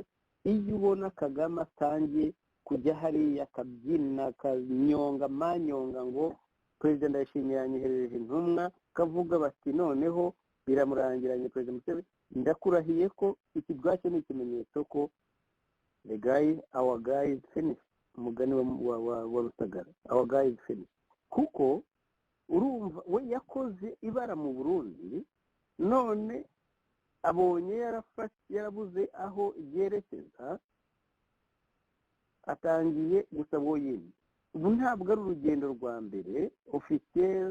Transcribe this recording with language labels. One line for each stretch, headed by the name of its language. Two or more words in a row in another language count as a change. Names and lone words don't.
Kinyarwanda: Iyo ubona Kagame atangiye kujya hariya akabyina akanyonga manyonga ngo perezida Ndayishimiye yanyoherereje intumwa, kavuga bati noneho biramurangiranye perezida Museveni, ndakurahiye ko iki bwacyo ni ikimenyetso ko
English: the guy, our guy is finished.
Kinyarwanda: Umugani wa Rusagara,
English: our guy is finished.
Kinyarwanda: Kuko urumva we yakoze ibara mu Burundi, none abonye yarabuze aho yerekeza, atangiye gusaba uwo yindi. Ubu ntabwo ari urugendo rwa mbere officiel.